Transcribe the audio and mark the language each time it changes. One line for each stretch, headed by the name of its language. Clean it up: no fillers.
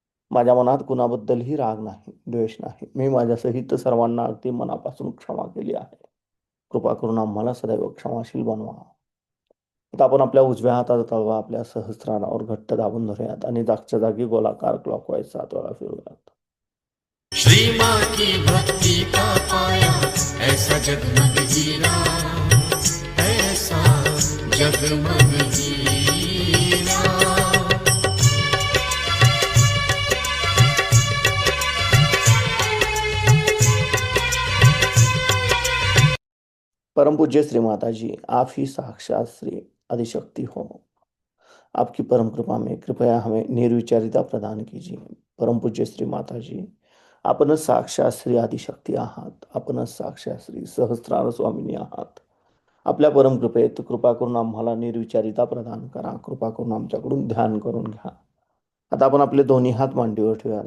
Marathi: माझ्या मनात कुणाबद्दलही राग नाही, द्वेष नाही. मी माझ्या सहित सर्वांना अगदी मनापासून क्षमा केली आहे. कृपा करून आम्हाला सदैव क्षमाशील बनवा. आता आपण आपल्या उजव्या हाताचा तळवा आपल्या सहस्रारावर घट्ट दाबून धरूयात आणि जागच्या जागी गोलाकार क्लॉकवाईज 7 वेळा फिरूयात.
Hindi: श्री माँ की भक्ति का पाया ऐसा जगमग हीरा, ऐसा जगमग हीरा. परम पूज्य श्री माताजी, आप ही साक्षात श्री आदिशक्ति हो. आपकी परम कृपा में कृपया हमें निर्विचारिता प्रदान कीजिए.
Marathi: परम पूज्य श्री माताजी, आपणच साक्षात श्री आदिशक्ती आहात. आपणच साक्षात श्री सहस्रार स्वामिनी आहात. आपल्या परम कृपेत कृपा करून आम्हाला निर्विचारिता प्रदान करा. कृपा करून आमच्याकडून ध्यान करून घ्या. आता आपण आपले दोन्ही हात मांडीवर ठेवूयात.